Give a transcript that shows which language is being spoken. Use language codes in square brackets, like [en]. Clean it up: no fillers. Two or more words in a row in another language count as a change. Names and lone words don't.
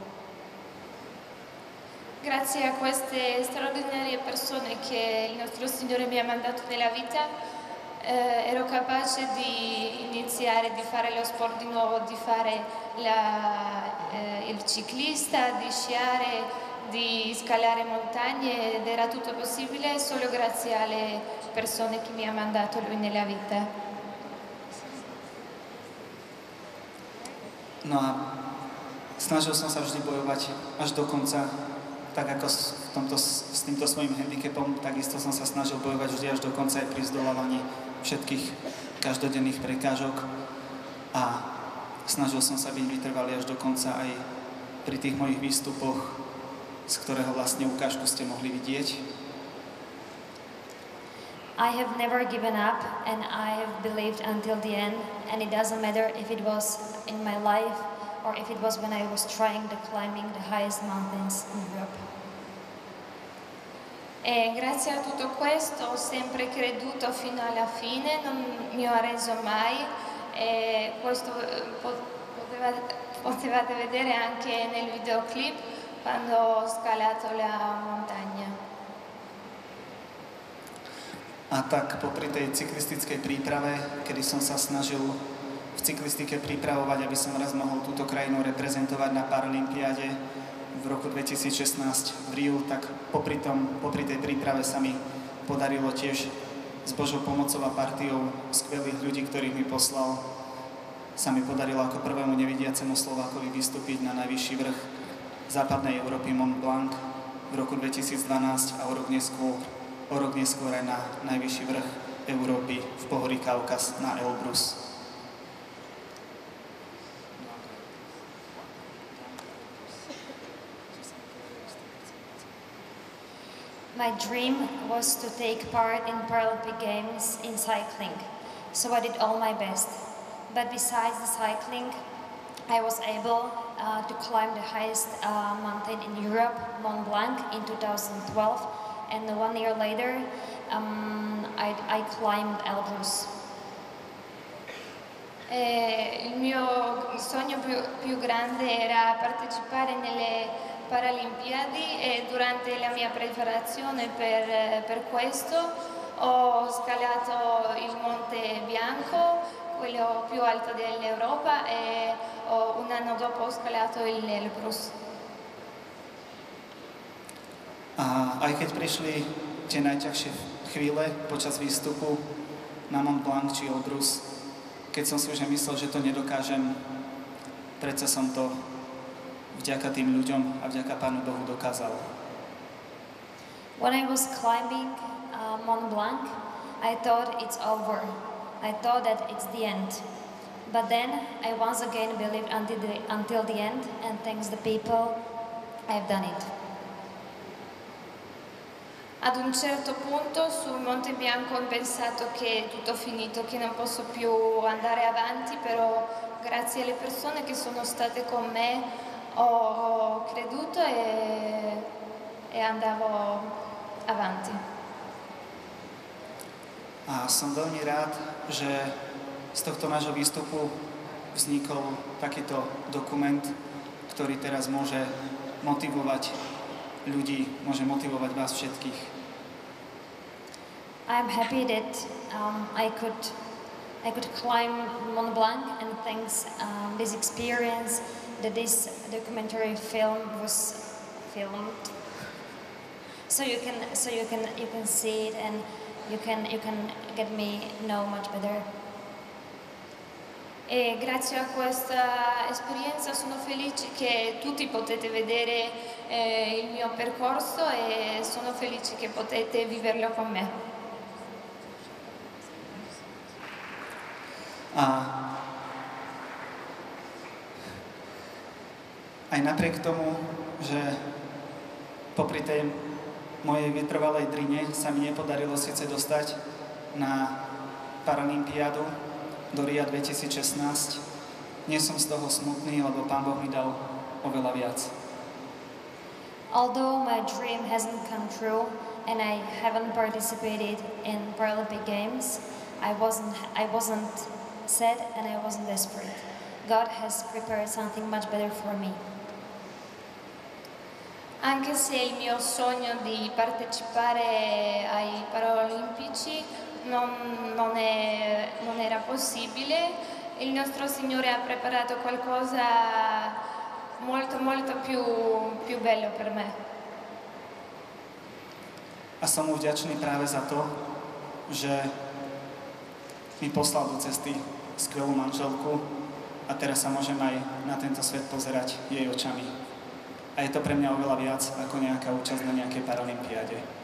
[it] Grazie a queste straordinarie persone che il nostro Signore mi ha mandato nella vita, ero capace di iniziare, di fare lo sport di nuovo, di fare il ciclista, di sciare, di scalare montagne, ed era tutto possibile solo grazie alle persone che mi ha mandato Lui nella vita. [sk] No a snažil som sa vždy bojovať až do konca, tak ako s týmto svojím handicapom, takisto som sa snažil bojovať vždy až do konca aj pri zdolávaní všetkých každodenných prekážok a snažil som sa byť vytrvalý až do konca aj pri tých mojich výstupoch, z ktorého vlastne ukážku ste mohli vidieť. [en] I have never given up and I have believed until the end, and it doesn't matter if it was in my life or if it was when I was trying to climbing the highest mountains in Europe. [it] E grazie a tutto questo ho sempre creduto fino alla fine, non mi ho arreso mai, e questo potevate vedere anche nel videoclip quando ho scalato la montagna. [sk] A tak popri tej cyklistickej príprave, kedy som sa snažil v cyklistike pripravovať, aby som raz mohol túto krajinu reprezentovať na Paralympiáde v roku 2016 v Riu, tak popri tej príprave sa mi podarilo tiež s Božou pomocou a partiou skvelých ľudí, ktorých mi poslal, sa mi podarilo ako prvému nevidiacemu Slovákovi vystúpiť na najvyšší vrch západnej Európy Mont Blanc v roku 2012 a o rok neskôr aj na najvyšší vrch Európy v pohorí Kaukaz na Elbrus. [en] My dream was to take part in Paralympic Games in cycling, so I did all my best. But besides the cycling, I was able to climb the highest mountain in Europe, Mont Blanc, in 2012, and 1 year later, I climbed Elbrus. [it] Il mio sogno più grande era partecipare nelle Paralimpiadi e durante la mia preparazione per questo ho scalato il Monte Bianco, quello più alto dell'Europa, e un anno dopo ho scalato il Elbrus. [sk] A aj keď prišli tie najťažšie chvíle počas výstupu na Mont Blanc či Elbrus, keď som si už myslel, že to nedokážem, predsa som to vďaka tým ľuďom a vďaka Pánu Bohu dokázal. [en] When I was climbing Mont Blanc, I thought it's over. I thought that it's the end. But then I once again believed until the end, and thanks the people, I've done it. [it] Ad un certo punto sul Monte Bianco ho pensato che è tutto finito, che non posso più andare avanti, però grazie alle persone che sono state con me ho creduto e andavo avanti. [sk] A som veľmi rád, že z tohto nášho výstupu vznikol takýto dokument, ktorý teraz môže motivovať ľudí, môže motivovať vás všetkých. [en] I'm happy that I could climb Mont Blanc, and thanks this experience that this documentary film was filmed. So you can see it, and you can get me know much better. [it] E grazie a questa esperienza sono felice che tutti potete vedere il mio percorso e sono felice che potete viverlo con me. [sk] A aj napriek tomu, že popri tej mojej vytrvalej drine sa mi nepodarilo síce dostať na Paralympiádu do Ria 2016, nie som z toho smutný, lebo Pán Boh mi dal oveľa viac. [en] Although my dream hasn't come true and I haven't participated in Paralympic Games, I wasn't sad and I wasn't desperate. God has prepared something much better for me. [it] Anche se il mio sogno di partecipare ai Paralimpici non era possibile, il nostro Signore ha preparato qualcosa molto più bello per me. [sk] A som mu vďačný práve za to, že mi poslal do cesty skvelú manželku a teraz sa môžem aj na tento svet pozerať jej očami. A je to pre mňa oveľa viac ako nejaká účasť na nejakej Paralympiáde.